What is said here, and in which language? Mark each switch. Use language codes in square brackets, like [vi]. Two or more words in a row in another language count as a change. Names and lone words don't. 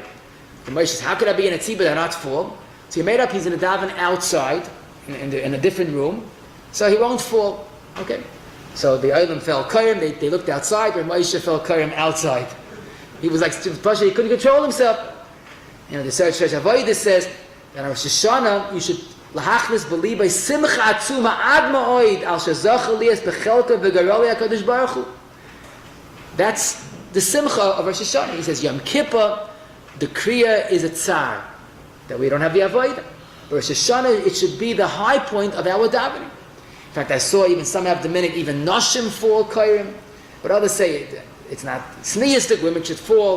[en] The Moshe says, how could I be in a tzibah that not fall? So he made up, he's in a daven outside, in a different room, so he won't fall. Okay. So the Olam fell koyim, they looked outside, where Moshe fell koyim outside. He was like, he couldn't control himself. You know, the Search Avodah says that on Rosh Hashana, you should [he] להחליט בליבו שמחה עצומה עד מאוד על שזכה להיות בחלקו וגורלו הקדוש ברוך הוא. [en] That's the simcha of Rosh Hashana. He says, Yom Kippur, the kriya is a tsar, that we don't have the avodah. But Rosh Hashanah, it should be the high point of our davening. In fact, I saw even some have the minute, even Noshim fall Kairim, but others say it's not sneistic, women should fall.